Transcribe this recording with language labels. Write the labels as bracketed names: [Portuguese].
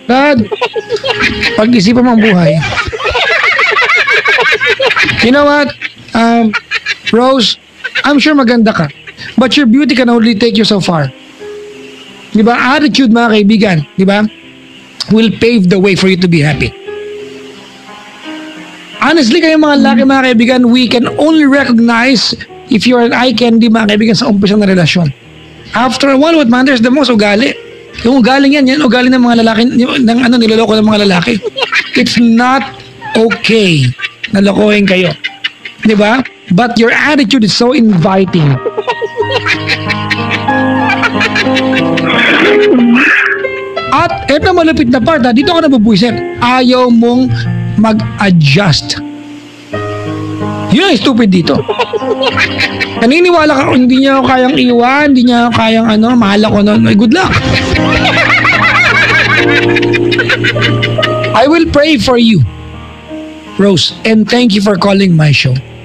[Filipino] Dad, pag-isipan mo ang buhay. [English] You know what? Rose, I'm sure [Filipino] maganda ka. [English] But your beauty can only take you so far. Di ba? [Filipino] Attitude, mga kaibigan, di ba? [English] Will pave the way for you to be happy. Honestly, kayo mga lalaki, mga kaibigan, we can only recognize if you're an eye candy, mga kaibigan, [Filipino] sa umpisa na relasyon. [English] After a while, what matters the most, [Filipino] ugali. Yung ugaling yan ugali ng mga lalaki, niloloko ng mga lalaki. [English] It's not okay [Filipino] na lokohin kayo. Di ba? [English] But your attitude is so inviting. [Filipino] At eto malupit na part, dito ka nabubuisit. Ayaw mong mag-adjust. Yun ang stupid dito. Naniniwala ka, hindi niya ako kayang iwan, hindi niya ako kayang mahal ako nun. [English] Good luck. I will pray for you, Rose, and thank you for calling my show.